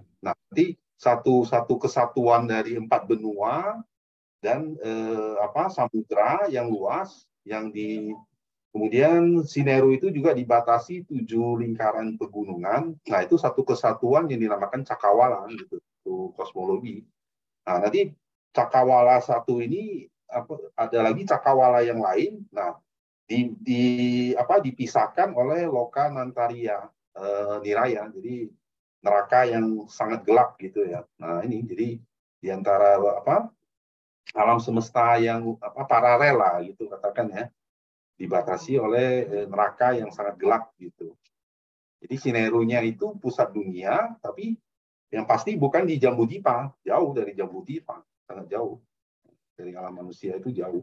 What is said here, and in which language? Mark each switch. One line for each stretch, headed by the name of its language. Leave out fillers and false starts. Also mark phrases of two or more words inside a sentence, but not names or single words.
Indonesian: Nah, nanti satu kesatuan dari 4 benua dan samudra yang luas yang kemudian Sineru itu juga dibatasi 7 lingkaran pegunungan. Nah, itu satu kesatuan yang dinamakan cakrawala gitu, itu kosmologi. Nah, nanti cakrawala satu ini ada lagi cakrawala yang lain. Nah, dipisahkan oleh
Pali: loka nantaria niraya.
Indonesian: Jadi neraka yang sangat gelap gitu ya. Nah, ini jadi di antara alam semesta yang paralel lah gitu katakan ya, dibatasi oleh neraka yang sangat gelap gitu. Jadi Sinerunya itu pusat dunia, tapi yang pasti bukan di Jambudipa, jauh dari Jambudipa, sangat jauh dari alam manusia, itu jauh.